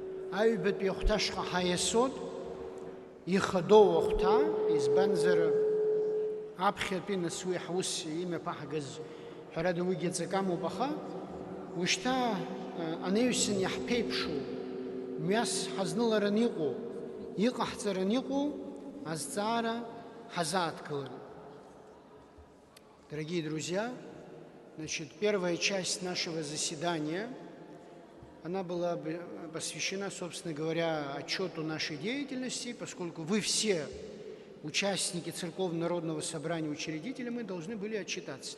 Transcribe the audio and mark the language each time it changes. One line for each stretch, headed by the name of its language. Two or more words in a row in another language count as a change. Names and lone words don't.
Abkhazian: Аҩбатәи ахәҭашҟа ҳаиасот, ихадоу ахәҭа, избанзар аԥхьатәи нас уи ҳус имҩаԥаҳгаз ҳәарада уигьы ҵак амоуп, аха ушьҭа анаҩсан иаҳԥеиԥшу, мҩас ҳазныларан иҟоу, иҟаҳҵаран иҟоу азҵаара ҳазааҭгылан.
Russian: Дорогие друзья, первая часть нашего заседания, она была посвящена, собственно говоря, отчету нашей деятельности, поскольку вы все, участники Церковно-народного собрания, учредители, мы должны были отчитаться.